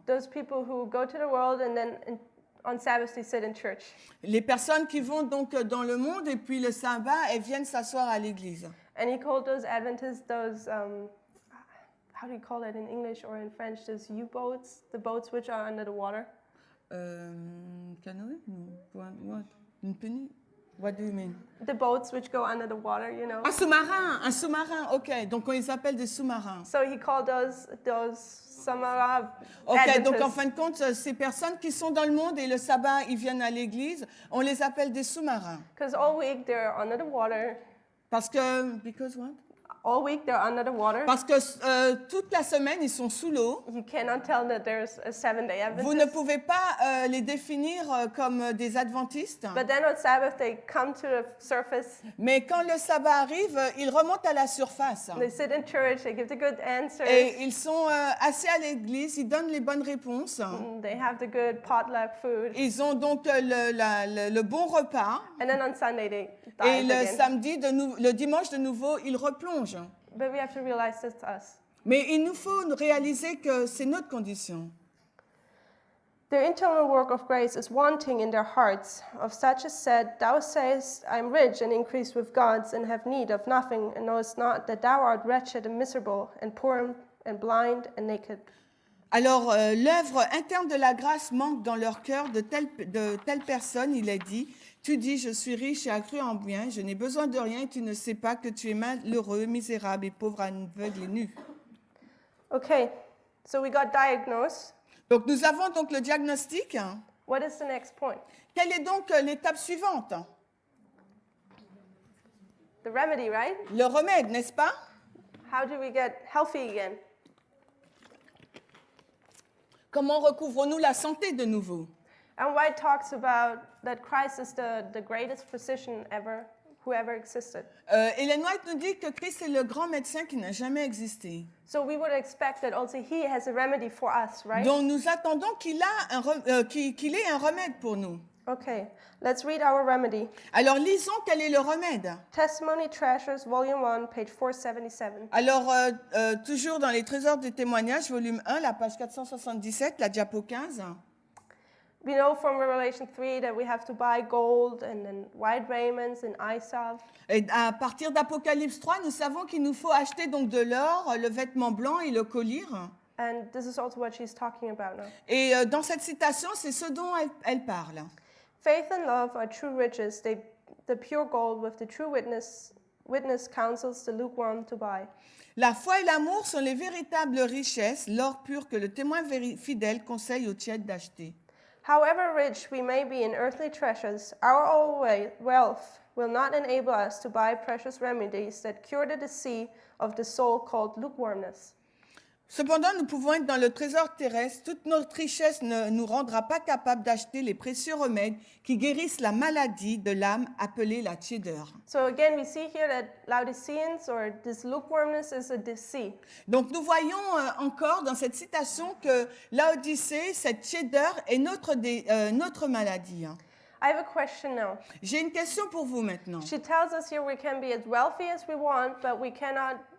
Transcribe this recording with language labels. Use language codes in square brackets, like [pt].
[en] Those people who go to the world and then on Sabbath they sit in church. [fr] Les personnes qui vont donc dans le monde et puis le sabbat, elles viennent s'asseoir à l'église. [en] And he called those Adventists those, how do you call it in English or in French, those U-boats, the boats which are under the water? Canoë? What? Une penny? What do you mean? The boats which go under the water, you know. [fr] Un sous-marin, ok. Donc on les appelle des sous-marins. [en] So he called those Samara Ok, Adventists. [fr] donc en fin de compte, ces personnes qui sont dans le monde et le sabbat, ils viennent à l'église, on les appelle des sous-marins. [en] Because all week they're under the water. [fr] Parce que, [en] because what? All week they're under the water. [fr] Parce que toute la semaine, ils sont sous l'eau. [en] You cannot tell that there's a 7-day [fr] Vous ne [en] Adventist. [fr] pouvez pas les définir comme des adventistes. [en] But then on Sabbath they come to the surface. [fr] Mais quand le sabbat arrive, ils remontent à la surface. [en] They sit in church. They give the good answers. [fr] Et ils sont assis à l'église, ils donnent les bonnes réponses. [en] They have the good potluck food. [fr] Ils ont donc le bon repas. [en] And then on Sunday they [fr] Et [en] dive [fr] le [en] again. [fr] samedi, le dimanche de nouveau, ils replongent. [en] But we have to realize that's us. [fr] Mais il nous faut réaliser que c'est notre condition. [en] Their internal work of grace is wanting in their hearts, of such as said, Thou sayest, I am rich and increased with goods, and have need of nothing, and knowest not that thou art wretched and miserable, and poor, and blind, and naked. [fr] Alors, l'œuvre interne de la grâce manque dans leur cœur de telle personne, il est dit, tu dis, je suis riche et accru en bien, je n'ai besoin de rien, et tu ne sais pas que tu es malheureux, misérable et pauvre, aveugle et nu. [en] Okay, so we got diagnosed. [fr] Donc, nous avons donc le diagnostic. [en] What is the next point? [fr] Quelle est donc l'étape suivante? [en] The remedy, right? [fr] Le remède, n'est-ce pas? [en] How do we get healthy again? [fr] Comment recouvrons-nous la santé de nouveau? [en] And White talks about that Christ is the greatest physician ever, who ever existed. [fr] Ellen White nous dit que Christ est le grand médecin qui n'a jamais existé. [en] So we would expect that also he has a remedy for us, right? [fr] Donc nous attendons qu'il ait un remède pour nous. [en] Okay, let's read our remedy. [fr] Alors lisons quel est le remède. [en] Testimony Treasures, Volume 1, page 477. [fr] Alors toujours dans les trésors des témoignages, volume 1, la page 477, la diapo 15. [en] We know from Revelation 3 that we have to buy gold and then white raiments and eye salve. [fr] Et à partir d'Apocalypse 3, nous savons qu'il nous faut acheter donc de l'or, le vêtement blanc et le collier. [en] And this is also what she's talking about now. [fr] Et dans cette citation, c'est ce dont elle parle. [en] Faith and love are true riches. The pure gold with the true witness counsels the lukewarm to buy. [fr] La foi et l'amour sont les véritables richesses, l'or pur que le témoin fidèle conseille aux tièdes d'acheter. [en] However rich we may be in earthly treasures, our own wealth will not enable us to buy precious remedies that cure the disease of the soul called lukewarmness. [fr] Cependant, nous pouvons être dans le trésor terrestre. Toute notre richesse ne nous rendra pas capables d'acheter les précieux remèdes qui guérissent la maladie de l'âme appelée la tiédeur. [en] So again, we see here that Laodiceans or this lukewarmness is a disease. [fr] Donc nous voyons encore dans cette citation que Laodicée, cette tiédeur, est notre maladie. [en] I have a question now. [fr] J'ai une question pour vous maintenant. [en] She tells us here we can be as wealthy as we want, but we cannot,